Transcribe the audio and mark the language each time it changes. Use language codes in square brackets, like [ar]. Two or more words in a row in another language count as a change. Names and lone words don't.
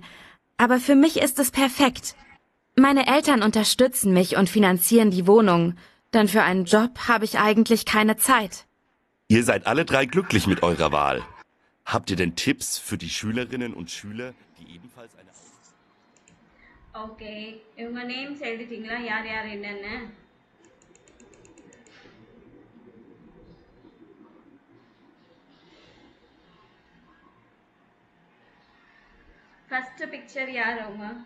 [de] Aber für mich ist es perfekt. Meine Eltern unterstützen mich und finanzieren die Wohnung. Denn für einen Job habe ich eigentlich keine Zeit. Ihr seid alle 3 glücklich mit eurer Wahl. Habt ihr denn Tipps für die Schülerinnen und Schüler, die ebenfalls eine [ta] Okay, இவங்க நேம்ஸ் எழுதிட்டீங்களா யார் யார் என்னன்னு? [en] first picture [ta] யார் அவங்க?